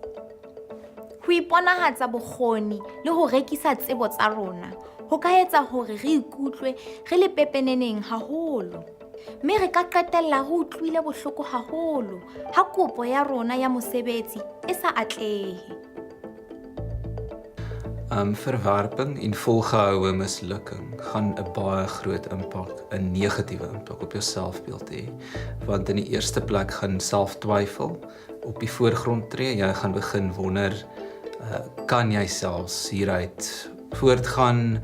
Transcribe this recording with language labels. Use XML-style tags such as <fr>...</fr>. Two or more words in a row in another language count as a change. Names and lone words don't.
<st>Ho iponahatsa bokgoni le ho rekisa tsebo tsa rona, ho ka etsa hore re ikutlwe re le pepeneneng haholo. Mme re ka qetella re utlwile bohloko haholo ha kopo ya rona ya mosebetsi e sa atlehe.</st> <af>Verwerping en volgehoue mislukking gaan 'n baie groot impak, 'n negatiewe impak op jou selfbeeld hê. Want in die eerste plek gaan selftwyfel op die voorgrond tree. Jy gaan begin wonder, kan jy selfs hieruit voortgaan?</af>